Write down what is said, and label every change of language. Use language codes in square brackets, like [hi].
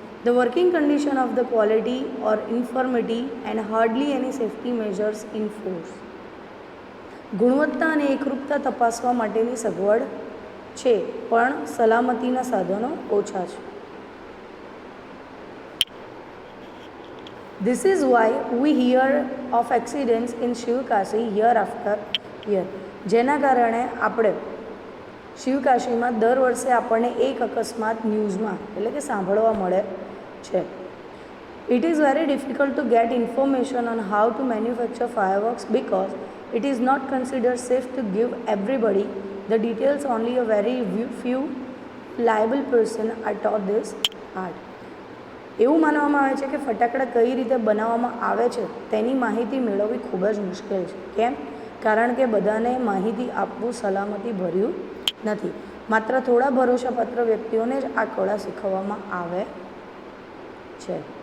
[en] The working condition of the quality or infirmity and hardly any safety measures in force. [gu] ગુણવત્તા અને એકરૂપતા તપાસવા માટેની સગવડ છે, પણ સલામતીના સાધનો ઓછા છે. [en] This is why we hear of accidents in Shivkashi year after year. [gu] જેના કારણે આપણે શિવકાશીમાં દર વર્ષે આપણને એક અકસ્માત ન્યૂઝમાં, એટલે કે સાંભળવા મળે છે. [en] It is very difficult to get information on how to manufacture fireworks because it is not considered safe to give everybody the details. Only a very few liable person are taught this art. [gu] એવું માનવામાં આવે છે કે ફટાકડા કઈ રીતે બનાવવામાં આવે છે તેની માહિતી મેળવવી ખૂબ જ મુશ્કેલ છે. કેમ? કારણ કે બધાને માહિતી આપવું સલામતી ભર્યું નથી. માત્ર થોડા ભરોસાપાત્ર વ્યક્તિઓને જ આ કળા શીખવવામાં આવે છે.